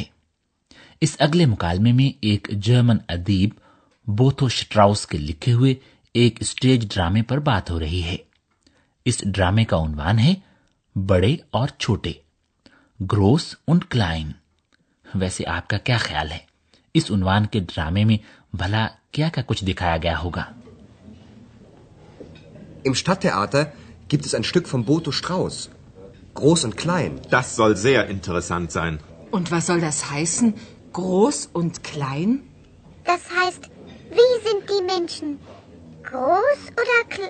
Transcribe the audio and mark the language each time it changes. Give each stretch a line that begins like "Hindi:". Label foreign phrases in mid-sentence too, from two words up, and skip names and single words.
Urdu: اس اگلے مکالمے میں ایک جرمن ادیب بوتھو اشٹراؤس کے لکھے ہوئے ایک اسٹیج ڈرامے پر بات ہو رہی ہے. اس ڈرامے کا عنوان ہے بڑے اور چھوٹے، گروس اونٹ کلائن. ویسے آپ کا کیا خیال ہے، اس عنوان کے ڈرامے میں بھلا کیا کیا کچھ دکھایا گیا ہوگا?
German: im Stadttheater gibt es ein Stück von Boto Strauß, Groß und Klein. Das soll sehr interessant sein. Und was soll das heißen? Groß und klein? Das heißt, wie sind die Menschen? Groß oder klein?